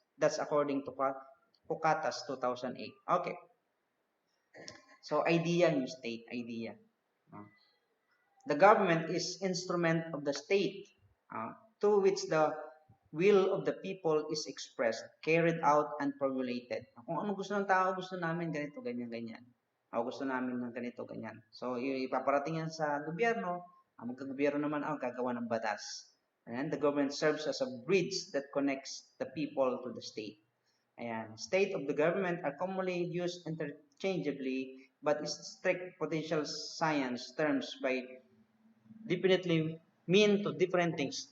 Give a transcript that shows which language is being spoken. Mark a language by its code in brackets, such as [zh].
[en] That's according to Pukatas 2008. Okay. So, idea yung state, idea. The government is instrument of the state to which the will of the people is expressed, carried out, and formulated. [tl] Kung ano gusto ng tao, gusto namin ganito, ganyan, ganyan. Gusto namin ng ganito, ganyan. So, ipaparating yan sa gobyerno. Ang magkagobyerno naman gagawa ng batas. [en] And the government serves as a bridge that connects the people to the state. Ayan. State of the government are commonly used interchangeably, but strict potential science terms by definitely mean to different things.